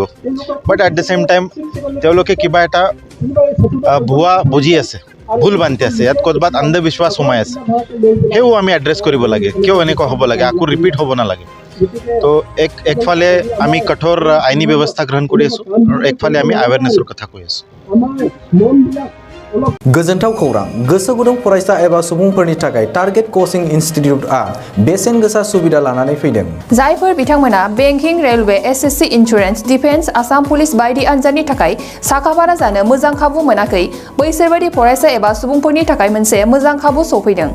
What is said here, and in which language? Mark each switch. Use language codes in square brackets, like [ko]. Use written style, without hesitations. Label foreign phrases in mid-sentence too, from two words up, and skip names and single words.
[en] but at the same time [as] তেওঁলোকে কিবা এটা ভুৱা বুজি আছে, ভুল বান্ধি আছে, ইয়াত ক'ৰবাত অন্ধবিশ্বাস সোমাই আছে, সেইও আমি এড্ৰেছ কৰিব লাগে। কিয় এনেকুৱা হ'ব লাগে, আকৌ ৰিপিট হ'ব নালাগে। তো একফালে আমি কঠোৰ আইনী ব্যৱস্থা গ্ৰহণ কৰি আছোঁ আৰু একফালে আমি আৱেৰনেছৰ কথা কৈ আছোঁ। [brx] गोजोनथाव खौरां। गोसो गुदुं फरायसा एबा सुबुंफोरनि थाखाय [en] target coaching institute [brx] बेसेन गोसा सुबिदा लानानै फैदों। जायफोर बिथांमोना बेंकिं, रेलवे, SSC, इन्सुरेन्स, डिफेन्स, आसाम पुलिस बायदि आनजादनि थाखाय साखाफारा जानो मोजां खाबु मोनाखै, बैसोर बायदि फरायसा एबा सुबुंफोरनि थाखाय मोनसे मोजां खाबु सफैदों।